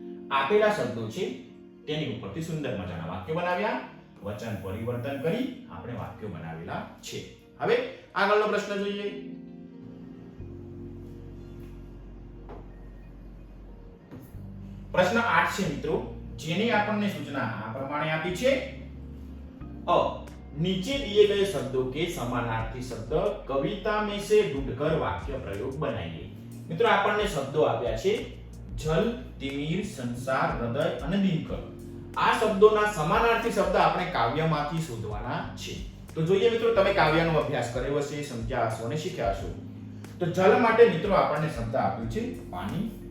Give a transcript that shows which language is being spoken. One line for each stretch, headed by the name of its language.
Gujarati: આપેલા શબ્દો છે તેની ઉપરથી સુંદર મજાના વાક્યો બનાવ્યા, વચન પરિવર્તન કરી આપણે વાક્યો બનાવેલા છે. હવે આગળનો પ્રશ્ન જોઈએ. પ્રશ્ન 8 છે મિત્રો, જેની આપણને સૂચના આ પ્રમાણે આપી છે.
Hindi: અ नीचे दिए गए शब्दों के समानार्थी शब्द कविता में से ढूंढकर वाक्य प्रयोग बनाइए.
Gujarati: મિત્રો આપણને શબ્દો આપ્યા છે જલ, તિમિર, સંસાર, હૃદય અને દિનકર. આ શબ્દોના સમાનાર્થી શબ્દ આપણે કાવ્યમાંથી શોધવાના છે. તો જોઈએ મિત્રો, તમે કાવ્યનો અભ્યાસ કર્યો હશે, સમજ્યા હશો અને શીખ્યા હશો. તો જલ માટે મિત્રો આપણને શબ્દ આપ્યું છે પાણી.